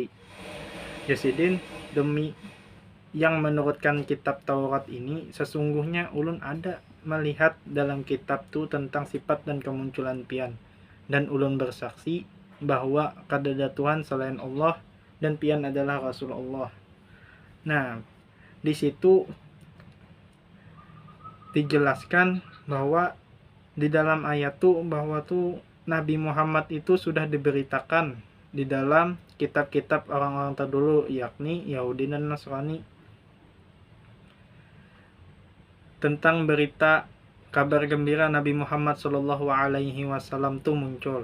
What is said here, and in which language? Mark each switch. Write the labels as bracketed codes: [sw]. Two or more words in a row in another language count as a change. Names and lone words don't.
[id] Sidin, demi yang menurutkan kitab Taurat ini, sesungguhnya ulun ada melihat dalam kitab tuh tentang sifat dan kemunculan pian, dan ulun bersaksi bahwa kadada Tuhan selain Allah dan pian adalah Rasulullah. Nah, di situ dijelaskan bahwa di dalam ayat tuh bahwa tuh Nabi Muhammad itu sudah diberitakan di dalam kitab-kitab orang-orang terdahulu, yakni Yahudi dan Nasrani, tentang berita kabar gembira Nabi Muhammad SAW tuh muncul.